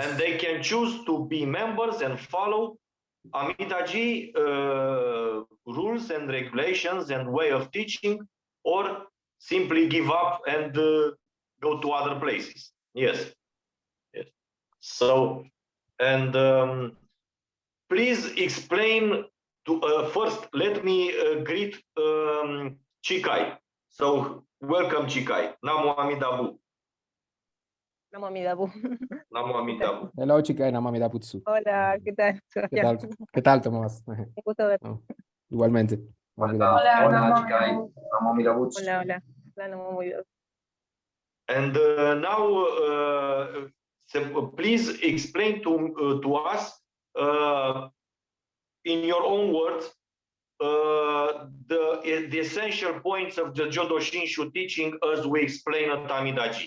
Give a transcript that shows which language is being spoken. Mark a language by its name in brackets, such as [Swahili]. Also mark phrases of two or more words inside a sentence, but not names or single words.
[English] And they can choose to be members and follow Amidaji rules and regulations and way of teaching, or simply give up and go to other places. Yes. So, and please explain to first. Let me greet Chikai. So, welcome, [Japanese] Chikai. Namo Amidabu. Namo Amidabu. Namo Amidabu. [English] Hello, Chikai. [Japanese] Namo Amidabu. [Spanish] Hola, ¿qué tal? ¿Qué tal, Tomás? Un gusto ver. Igualmente. Hola, [Japanese] Chikai. Namo Amidabu. [Spanish] Hola. [Japanese] Namo Amidabu. [English] And now, please explain to us, in your own words, the essential points of the Jodo Shinshu teaching as we explain at Amidaji.